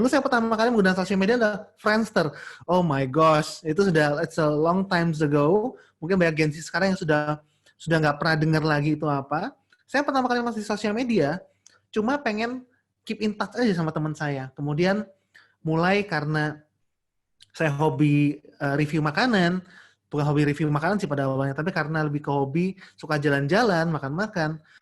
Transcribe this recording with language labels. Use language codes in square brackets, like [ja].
[id] Dulu saya pertama kali menggunakan sosial media adalah Friendster. [en] Oh my gosh, it's a long time ago. [id] Mungkin banyak Gen Z sekarang yang sudah nggak pernah dengar lagi itu apa. Saya pertama kali masuk di sosial media, cuma pengen [en] keep in touch [id] aja sama teman saya. Kemudian mulai karena saya hobi review makanan, bukan hobi review makanan sih pada awalnya, tapi karena lebih ke hobi, suka jalan-jalan, makan-makan.